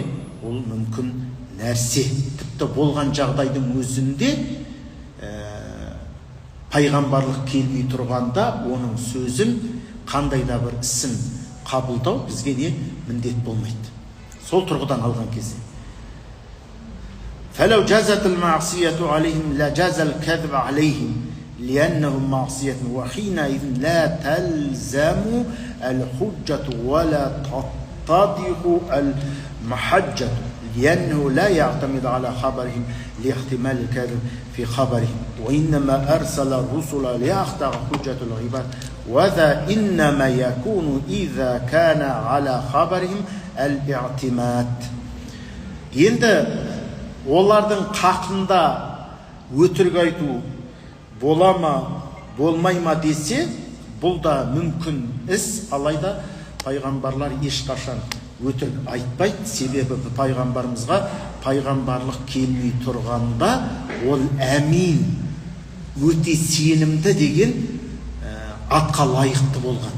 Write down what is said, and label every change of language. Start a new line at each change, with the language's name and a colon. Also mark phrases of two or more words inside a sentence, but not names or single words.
Kazakh: Ол мүмкін нәрсе. Тіпті болған жағдайдың өзінде пайғамбарлық келмей тұрғанда оның сөзін, қандай да бір ісін қабылдау бізге не міндет болмайды. Сол тұрғыдан алған кезде.
Arabic: فلو جازت المعصية عليهم لجاز الكذب عليهم لأنهم معصية وحينئذ لا تلزم الحجة ولا تتضح المحجة لأنه لا يعتمد على خبرهم لاحتمال الكذب في خبرهم وإنما أرسل الرسل ليقطع حجة العباد وذا إنما يكون إذا كان على خبرهم الاعتماد.
Kazakh: Енді олардың қақында өтірік айту бола ма, болмай ма десе, бұл да мүмкін іс, алайда пайғамбарлар ешқашан өтірік айтпайды. Себебі пайғамбарымызға пайғамбарлық келмей тұрғанда ол әмин, өте сенімді деген атқа лайықты болған.